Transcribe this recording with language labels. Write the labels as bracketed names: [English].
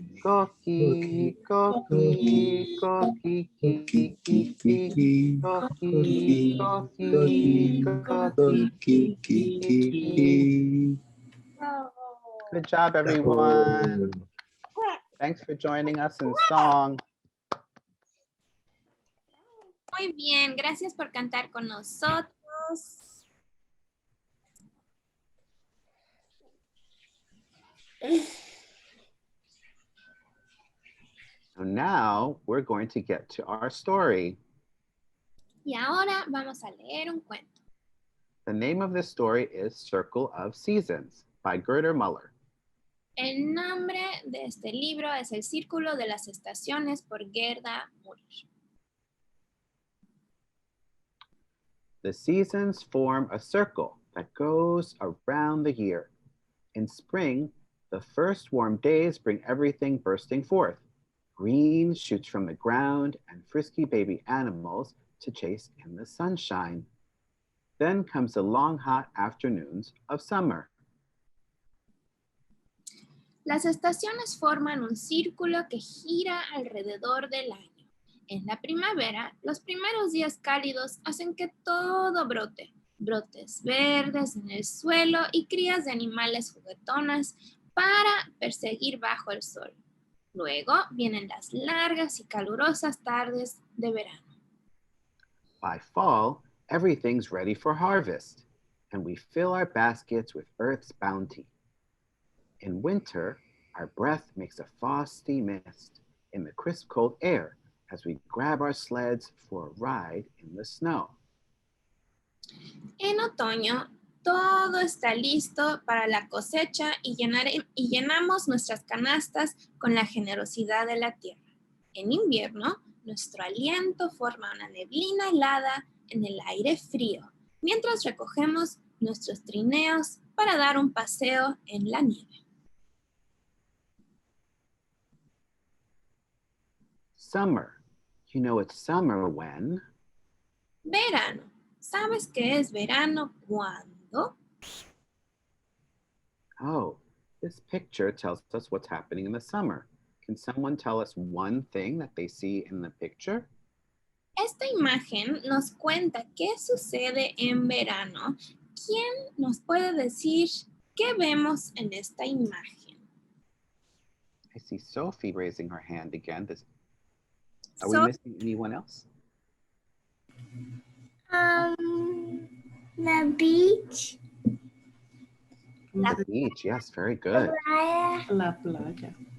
[English] Coquí, coquí, coquí, kiki. Coquí, coquí, coquí, kiki. Good job, everyone. Thanks for joining us in song. [Spanish] Muy bien, gracias por cantar con nosotros. [English] So now we're going to get to our story. [Spanish] Y ahora vamos a leer un cuento. [English] The name of this story is Circle of Seasons by Gerda Muller. [Spanish] El nombre de este libro es El Círculo de las Estaciones por Gerda Muller. [English] The seasons form a circle that goes around the year. In spring, the first warm days bring everything bursting forth. Green shoots from the ground and frisky baby animals to chase in the sunshine. Then comes the long hot afternoons of summer. [Spanish] Las estaciones forman un círculo que gira alrededor del año. En la primavera, los primeros días cálidos hacen que todo brote. Brotes verdes en el suelo y crías de animales juguetonas para perseguir bajo el sol. Luego vienen las largas y calurosas tardes de verano. [English] By fall, everything's ready for harvest, and we fill our baskets with Earth's bounty. In winter, our breath makes a frosty mist in the crisp cold air as we grab our sleds for a ride in the snow. [Spanish] En otoño, todo está listo para la cosecha y llenamos nuestras canastas con la generosidad de la tierra. En invierno, nuestro aliento forma una neblina helada en el aire frío, mientras recogemos nuestros trineos para dar un paseo en la nieve. [English] Summer. You know it's summer when? [Spanish] Verano. ¿Sabes qué es verano cuándo? [English] Oh, this picture tells us what's happening in the summer. Can someone tell us one thing that they see in the picture? [Spanish] Esta imagen nos cuenta qué sucede en verano. ¿Quién nos puede decir qué vemos en esta imagen? [English] I see Sophie raising her hand again. Are we So- missing anyone else? The beach. The beach, yes, very good. [Spanish] Playa. La playa.